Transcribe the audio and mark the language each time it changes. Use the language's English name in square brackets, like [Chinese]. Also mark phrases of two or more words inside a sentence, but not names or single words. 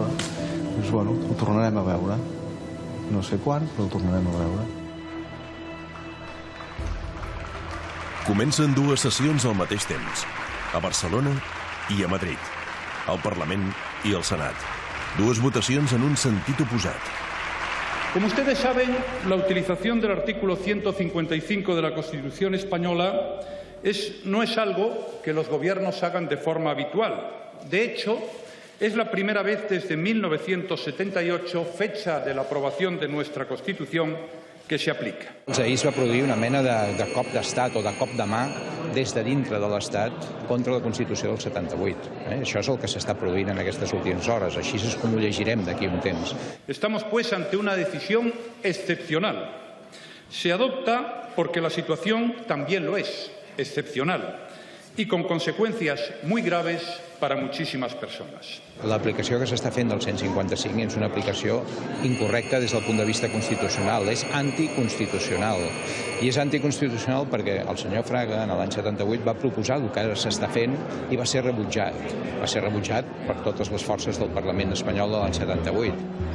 [Catalan] Doncs, bueno, ho tornarem a veure. No sé quan, però ho tornarem a veure. Comencen dues sessions al mateix temps, a Barcelona y a Madrid, al Parlament y al Senat. Dues votacions en un sentit oposat. [Spanish] Como ustedes saben, la utilización del artículo 155 de la Constitución española no es algo que los gobiernos hagan de forma habitual. De hecho, es la primera vez desde 1978, fecha de la aprobación de nuestra Constitución, que se aplica. [Catalan] Ahir es va produir una mena de cop d'estat o de cop de mà des de dintre de l'Estat contra la Constitució del 78. Això és el que s'està produint en aquestes últimes hores. Així és com ho llegirem d'aquí a un temps. [Spanish] Estamos, pues, ante una decisión excepcional. Se adopta porque la situación también lo es, excepcional, y con consecuencias muy graves para muchísimas personas. [Catalan] L'aplicació que s'està fent del 155 és una aplicació incorrecta des del punt de vista constitucional, és anticonstitucional. I és anticonstitucional perquè el senyor Fraga, en l'any 78, va proposar el que ara s'està fent i va ser rebutjat. Va ser rebutjat per totes les forces del Parlament espanyol de l'any 78.